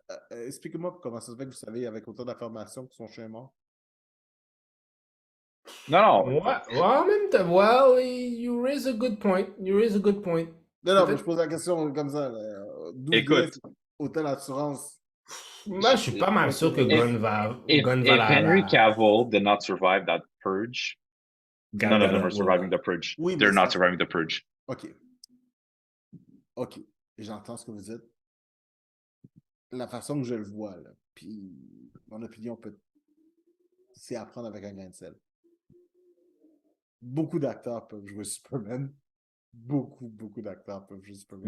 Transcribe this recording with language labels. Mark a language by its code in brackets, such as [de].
[fr] Expliquez-moi comment ça se fait que vous savez avec autant d'informations que son chien est mort. Non. Ouais, en même temps, [en] well, you raise a good point. [fr] Non, mais je pose la question comme ça. Écoute. Autant d'assurance. Moi, je suis pas mal sûr que Gunn va [en] if Henry Cavill did not survive that purge, none of them are surviving the purge. Oui, they're not surviving the purge. OK. [fr] J'entends ce que vous dites. La façon que je le vois, là, puis mon opinion c'est à prendre avec un grain de sel. Beaucoup d'acteurs peuvent jouer Superman. Beaucoup d'acteurs peuvent jouer Superman.